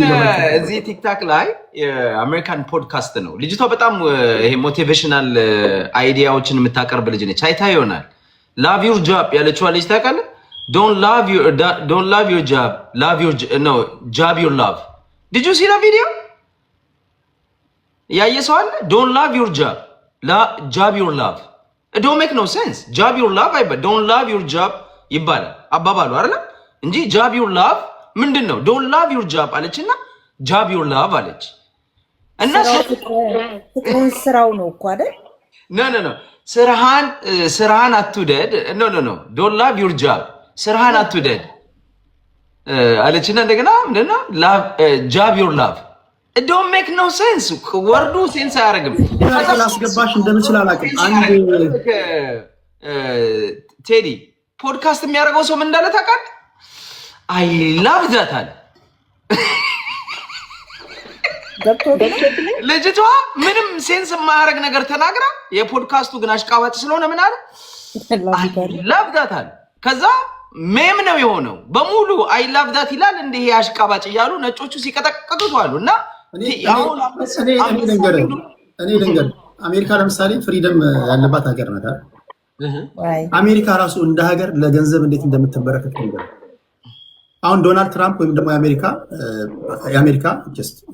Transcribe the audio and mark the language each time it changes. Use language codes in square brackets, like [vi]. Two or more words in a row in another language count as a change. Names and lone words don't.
[am] እዚህ ቲክታክ ላይ የአሜሪካን ፖድካስት ነው። ልጅቷ በጣም ይሄ ሞቲቬሽናል አይዲያዎችን የምታቀርብ ልጅ ነች። አይታ ይሆናል [en] love your job [am] ያለችዋ ልጅ ታውቃለህ? [en] don't love your job love your no job your love did you see the video? [am] ያየ ሰው አለ? [en] don't love your job job your love. It don't make no sense. Job your love, don't love your job [am] ይባላል አባባሉ አይደል እንጂ [en] job your love ምንድነው? don't love your job አለችና job your love [am] አለች እና ፍቅሩን ስራው ነው እኮ አይደል? [en] no [am] ስራህን አትውደድ [en] no don't love your job [am] ስራህን አትውደድ አለችና እንደገና ምንድነው [en] job your love. It don't make no sense. [am] ወርዱ ሴንስ አያደርግም። አስገባሽ እንደምችል አላውቅም። አንድ ቴዲ ፖድካስት የሚያደርገው ሰው ምን እንዳለ ታውቃለህ? [en] I love that [am] አለ ልጅቷ ምንም ሴንስ የማያደርግ ነገር ተናግራ የፖድካስቱ ግን አሽቃባጭ ስለሆነ ምን አለ [en] I love that [am] አለ። ከዛ ሜም ነው የሆነው በሙሉ [en] I love that [am] ይላል። እንደ ይሄ አሽቃባጭ እያሉ ነጮቹ ሲቀጠቅጡት አሉ እና እኔ ልንገር አሜሪካ ለምሳሌ ፍሪደም ያለባት ሀገር ናት። አሜሪካ ራሱ እንደ ሀገር ለገንዘብ እንዴት እንደምትበረከት ነገር አሁን ዶናልድ ትራምፕ ወይም ደግሞ የአሜሪካ ጀስት